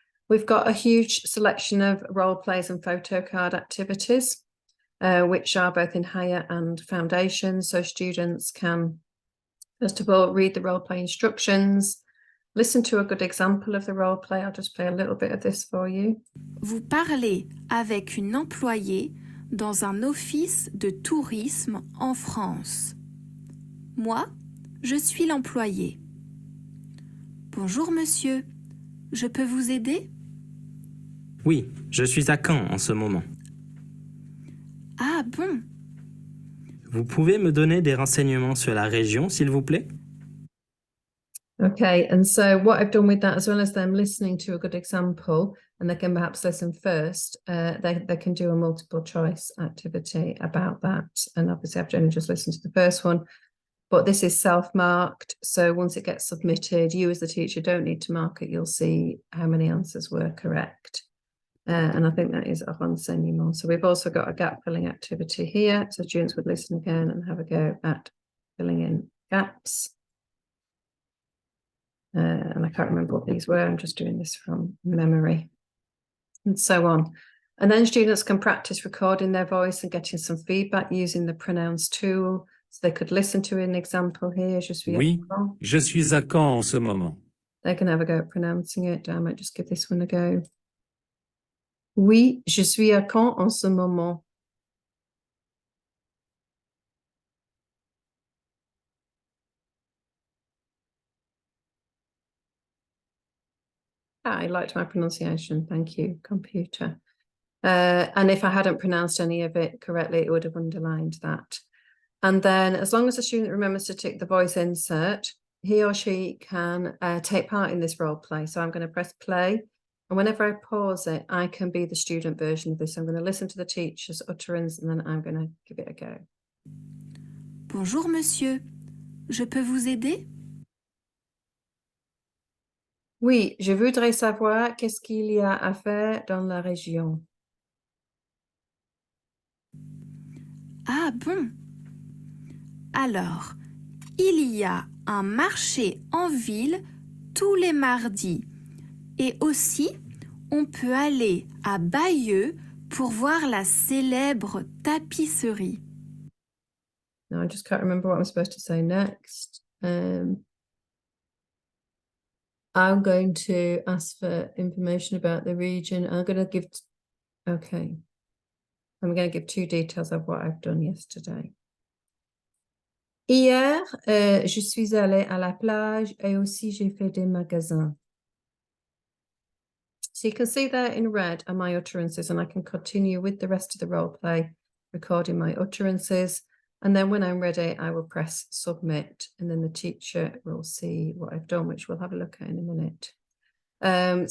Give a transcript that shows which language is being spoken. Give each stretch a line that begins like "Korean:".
English: We've got a huge selection of role plays and photo card activities, which are both in higher and foundation. So students can, first of all, read the role play instructions, listen to a good example of the role play. I'll just play a little bit of this for you.
French: Vous parlez avec une employée dans un office de tourisme en France. Moi, je suis l'employé. Bonjour monsieur, je peux vous aider? Oui, je suis à Caen en ce moment. Ah bon? Vous pouvez me donner des renseignements sur la région, s'il vous plaît?
English: Okay, and so what I've done with that, as well as them listening to a good example, and they can perhaps listen first, they can do a multiple choice activity about that. And obviously I've only just listened to the first one, but this is self-marked. So once it gets submitted, you as the teacher don't need to mark it. You'll see how many answers were correct. And I think that is a renseignement. So we've also got a gap filling activity here. So students would listen again and have a go at filling in gaps. And I can't remember what these were. I'm just doing this from memory. And so on. And then students can practice recording their voice and getting some feedback using the pronounce tool. So they could listen to an example here.
French: Oui, je suis à Caen en ce moment.
English: They can have a go at pronouncing it. I might just give this one a go.
French: Oui, je suis à Caen en ce moment.
English: I liked my pronunciation. Thank you, computer. And if I hadn't pronounced any of it correctly, it would have underlined that. And then as long as the student remembers to tick the voice insert, he or she can take part in this role play. So I'm going to press play. And whenever I pause it, I can be the student version of this. I'm going to listen to the teacher's utterance and then I'm going to give it a go.
French: Bonjour monsieur, je peux vous aider? Oui, je voudrais savoir qu'est-ce qu'il y a à faire dans la région. Ah bon? Alors, il y a un marché en ville tous les mardis. Et aussi, on peut aller à Bayeux pour voir la célèbre tapisserie.
English: No, I just can't remember what I'm supposed to say next. I'm going to ask for information about the region. I'm going to give, okay. I'm going to give 2 details of what I've done yesterday.
French: Hier, je suis allée à la plage et aussi j'ai fait des magasins.
English: So you can see there in red are my utterances, and I can continue with the rest of the role play, recording my utterances. And then when I'm ready, I will press submit, and then the teacher will see what I've done, which we'll have a look at in a minute.